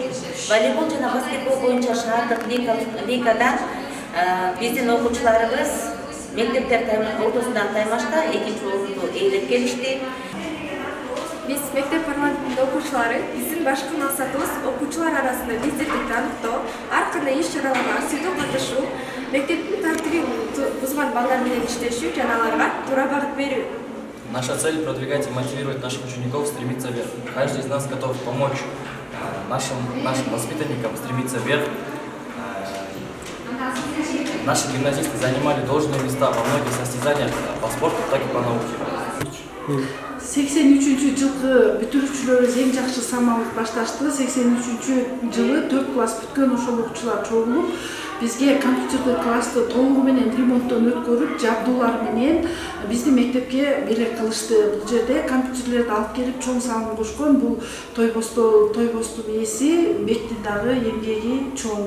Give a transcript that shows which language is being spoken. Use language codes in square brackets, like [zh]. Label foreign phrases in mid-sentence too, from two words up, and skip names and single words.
[ky] Волейбол жана баскетбол боюнча шаардык лигадан биздин окуучуларыбыз мектептер ортосундағы таймашта экинчи орунду ээлеп келишти. Биз мектеп парламентинин окуучулары, биздин башкы максатыбыз окуучулар арасында лидердикти аныктоо, ар кандай иш-чараларга активдүү катышуу, мектептин тартибин бузган балдар менен иштешүү жана аларга туура багыт берүү. [ru] Наша цель — продвигать и мотивировать наших учеников стремиться вверх. Каждый из нас готов помочь нашим воспитанникам стремиться вверх. Наши гимназисты занимали должные места во многих состязаниях по спорту, так и по науке. [ky] 83 жылғы бүтүрүүчүлөрү эң жакшы самалып башташты. 83 жылы 4 класс бүткөн ошол окуучулар чогулуп, бизге компьютерлик классты толугу менен ремонттон өткөрүп, жабдуулар менен биздин мектепке белек кылышты. Бул жерде компьютерлерди алып келип чоң салым кошкон. Бул Тойбостун ээси, мектептин дагы эмгеги чоң.